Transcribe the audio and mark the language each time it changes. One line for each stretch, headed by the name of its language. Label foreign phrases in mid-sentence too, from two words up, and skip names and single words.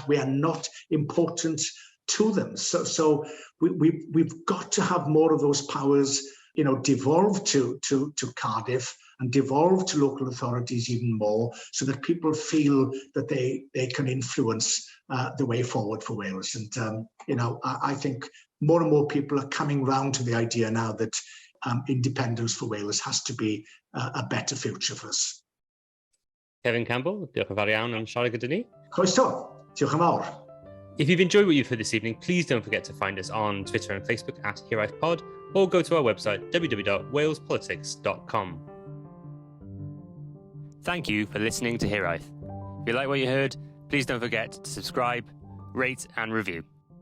English: We are not important to them. So we've got to have more of those powers, you know, devolve to Cardiff and devolve to local authorities even more, so that people feel that they can influence the way forward for Wales. And you know, I think more and more people are coming round to the idea now that independence for Wales has to be a better future for us.
Welsh: Cefin Campbell, diolch yn fawr iawn am siarad gyda ni. Croeso, diolch yn fawr.
English: If you've enjoyed what you've heard this evening, please don't forget to find us on Twitter and Facebook at HereI'vePod, or go to our website, www.walespolitics.com. Thank you for listening to Here I've. If you like what you heard, please don't forget to subscribe, rate and review.